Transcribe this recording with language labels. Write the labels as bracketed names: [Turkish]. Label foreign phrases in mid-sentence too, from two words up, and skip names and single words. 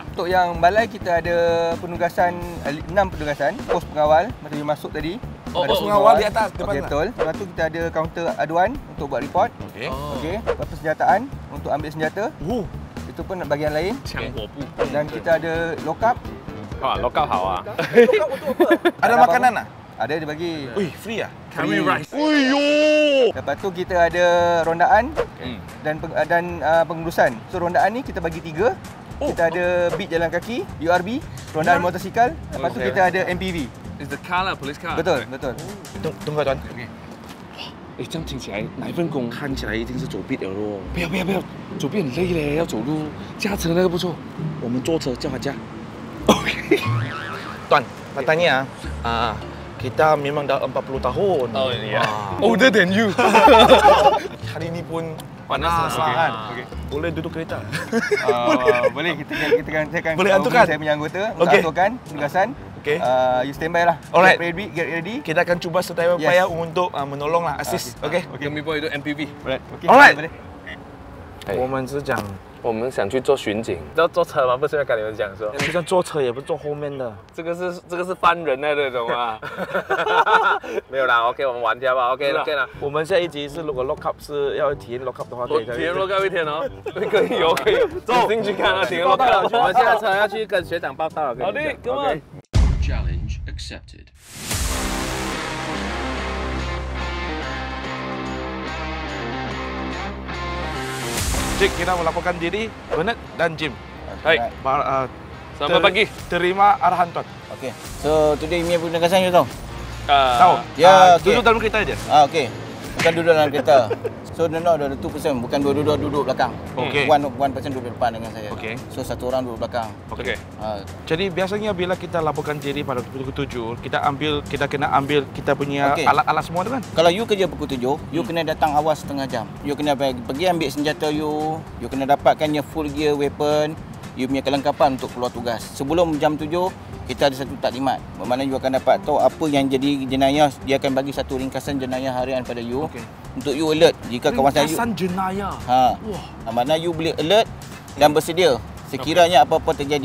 [Malay] Untuk yang balai kita ada penugasan 6 penugasan, pos pengawal masa you masuk tadi. Oh, Ada pos pengawal di atas, depan Okey, lah. betul. Lepas tu kita ada kaunter aduan untuk buat report. Okey. Okey, lepas tu senjataan untuk ambil senjata. Itu pun bahagian lain. [Chinese] 枪火部。 [Malay] Dan kita ada lock up. [Chinese] 哇，local 好啊！ [Malay] Ada makanan ah? Ada dia bagi. Wih, free ah? [English] Curry rice. [Malay] Lepas tu kita ada rondaan Hmm. dan pengurusan. So rondaan ni kita bagi 3. Kita ada beat jalan kaki, URB, rondaan motosikal. Lepas tu kita ada MPV. [English] Is the car lah, police car. [Malay] Betul, betul. Tunggu tuan. [Chinese] 这样听起来哪一份工？看起来一定是走 beat 的咯。不要，走边很累嘞，要走路，驾车那个不错。我们坐车叫他驾。 [Malay] Tuan, nak tanya kita memang dah 40 tahun. Oh, iya. Ah. [English] Older than you. [Malay] Hari ni pun Panas panas lah, lah kan. okey. Boleh duduk kereta. Boleh kita kan saya akan Boleh hubungi aturkan? saya punya anggota untuk Okey. aturkan penugasan. Okey. [English] You standby [Malay] lah. [English] Alright. Get ready. [Malay] Kita akan cuba sedaya upaya untuk menolong lah, assist. Okey. [Chinese] 跟 B boy 的 MPV。 [English] Okay, Alright. [Malay] boleh. [Chinese] 我们是讲，我们想去做巡警，要坐车吗？不是要跟你们讲说，就算坐车也不坐后面的。这个是翻人的那种啊。没有啦，OK，我们玩家吧，OK 是啊 OK 啦。我们下一集是如果 [English] lock up [Chinese] 是要体验 [English] lock up [Chinese] 的话，可以再体验 [English] lock up [Chinese] 一天哦，可以哦，可以，走进去看啊，体验 lock 我 up。们下车要去跟学长报道了。好的 ， [English] Come on。 Challenge accepted. [Malay] Cik, kita melaporkan diri, Bernard dan Jim. Hai, selamat pagi. Terima arahan tuan. Okey. [English] So today [Malay] punya penugasan you tahu? Tahu? Ya, okey. Duduk dalam kereta aja. Okey. Bukan duduk dalam kereta. [English] So no, [Malay] ada 2 person, bukan duduk belakang. Okey. [English] One person [Malay] duduk depan dengan saya. Okey. So satu orang duduk belakang. Okey. Jadi biasanya bila kita laporkan diri pada pukul 7, kita kena ambil kita punya Okey. alat-alat semua tu kan? Kalau you kerja pukul 7, you kena datang awal setengah jam. You kena pergi ambil senjata you kena dapatkan [English] your full gear weapon, [Malay] you punya kelengkapan untuk keluar tugas. Sebelum jam 7, kita ada satu taklimat. Bermakna you akan dapat tahu apa yang jadi jenayah, dia akan bagi satu ringkasan jenayah harian pada you. Okey. Untuk [English] you alert [Malay] jika kawasan you. Ringkasan jenayah. Mana you boleh alert dan bersedia sekiranya apa-apa terjadi.